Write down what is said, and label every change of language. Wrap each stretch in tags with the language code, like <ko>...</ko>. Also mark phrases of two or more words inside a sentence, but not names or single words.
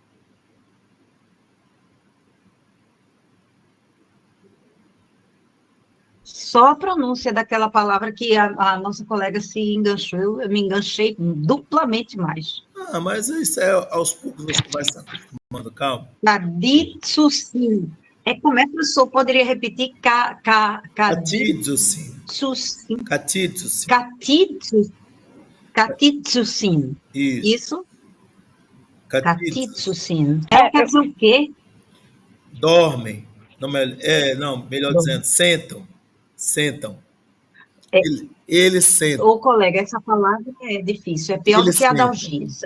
<pt>Só a pronúncia daquela palavra que a nossa colega se enganchou, eu me enganchei duplamente mais. Mas isso é aos poucos você vai se acostumando, calma. Caditsusin. Como é que o senhor poderia repetir? Catidzusim. Catitsusin. Catidzusim. Catitsusin. Isso. Catitsusin. Quer dizer o quê? Dormem. Melhor dizendo, sentam. Eles sentam. Ô, colega, essa palavra é difícil, é pior do que a Adalgisa.</pt>